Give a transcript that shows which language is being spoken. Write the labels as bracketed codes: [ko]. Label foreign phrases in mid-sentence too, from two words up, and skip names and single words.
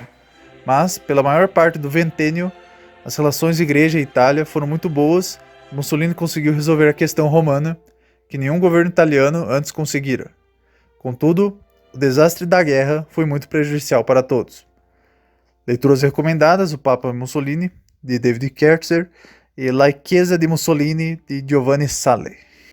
[pt] Mas, pela maior parte do ventênio, as relações igreja e Itália foram muito boas e Mussolini conseguiu resolver a questão romana, que nenhum governo italiano antes conseguira. Contudo, o desastre da guerra foi muito prejudicial para todos. Leituras recomendadas: O Papa Mussolini, de David Kertzer, e La Chiesa di Mussolini, de Giovanni Sale.